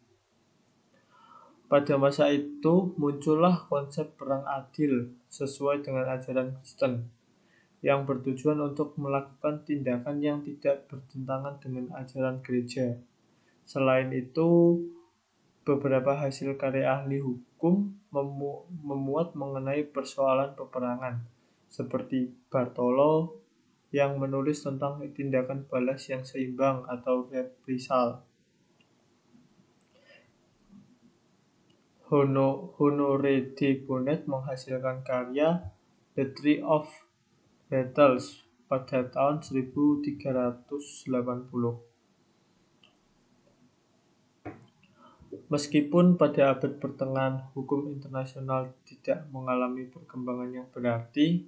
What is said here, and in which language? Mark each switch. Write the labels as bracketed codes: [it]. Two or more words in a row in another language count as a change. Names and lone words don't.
[id] Pada masa itu muncullah konsep perang adil sesuai dengan ajaran Kristen yang bertujuan untuk melakukan tindakan yang tidak bertentangan dengan ajaran gereja. Selain itu, beberapa hasil karya ahli hukum memuat mengenai persoalan peperangan, seperti Bartolo yang menulis tentang tindakan balas yang seimbang atau reprisal. Honoré de Bonnet menghasilkan karya The Tree of Battles pada tahun 1380. Meskipun pada abad pertengahan hukum internasional tidak mengalami perkembangan yang berarti,